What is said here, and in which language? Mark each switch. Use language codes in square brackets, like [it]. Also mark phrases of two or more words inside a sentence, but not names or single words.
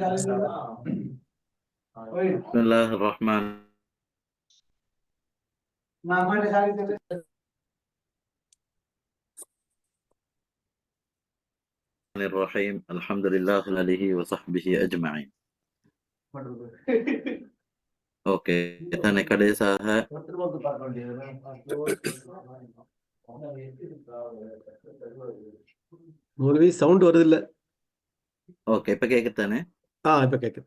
[ar] بسم الله الرحمن الرحيم. الحمد لله عليه وصحبه أجمعين. [ta] ஓகே, தானே கடைசியாக மௌலவி சவுண்ட் வருது இல்ல? ஓகே, இப்ப கேக்குதானே? இப்ப கேக்குது.